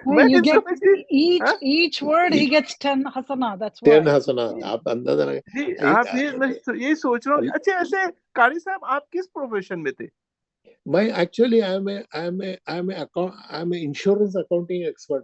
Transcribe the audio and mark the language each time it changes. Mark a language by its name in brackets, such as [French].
[English] You get each word he gets 10 حسنہ. That's why [Urdu] 10 حسنہ. آپ اندازہ جی آپ یہ سوچ رہا ہوں. اچھا ایسے قاری صاحب آپ کس پروفیشن میں تھے؟ میں actually [English] I am an insurance accounting expert.